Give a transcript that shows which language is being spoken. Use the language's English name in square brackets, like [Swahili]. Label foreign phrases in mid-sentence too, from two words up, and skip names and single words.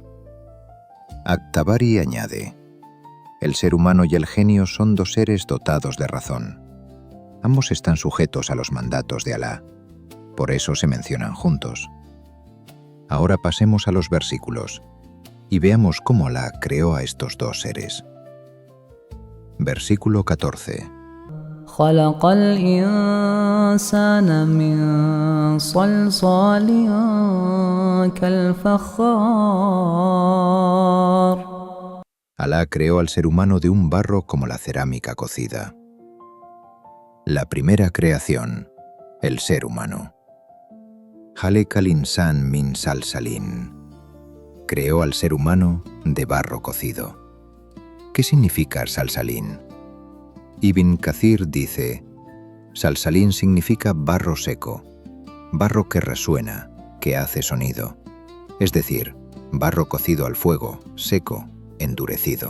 [Spanish] At-Tabari añade: el ser humano y el genio son dos seres dotados de razón. Ambos están sujetos a los mandatos de Alá, por eso se mencionan juntos. Ahora pasemos a los versículos y veamos cómo Alá creó a estos dos seres. Versículo 14. [Arabic] خلق الإنسان من صلصال كالفخار. [Spanish] Alá creó al ser humano de un barro como la cerámica cocida. La primera creación, el ser humano. [Arabic] خلق الإنسان من صلصال. [Spanish] Creó al ser humano de barro cocido. ¿Qué significa salsalín? Ibn Kathir dice: salsalín significa barro seco, barro que resuena, que hace sonido, es decir, barro cocido al fuego, seco, endurecido.